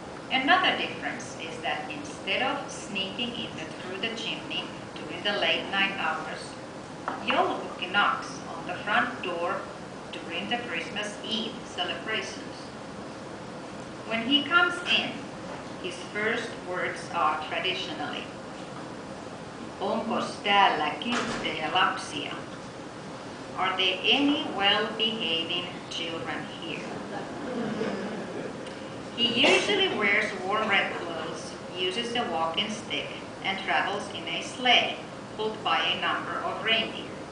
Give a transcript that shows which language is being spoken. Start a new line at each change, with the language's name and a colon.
English: Another difference is that instead of sneaking in through the chimney during the late night hours, Joulupuki knocks on the front door during the Christmas Eve celebrations. When he comes in, his first words are traditionally,
Finnish: Onkos täällä kilttejä lapsia?
English: Are there any well-behaving children here? He usually wears warm red clothes, uses a walking stick, and travels in a sleigh pulled by a number of reindeer.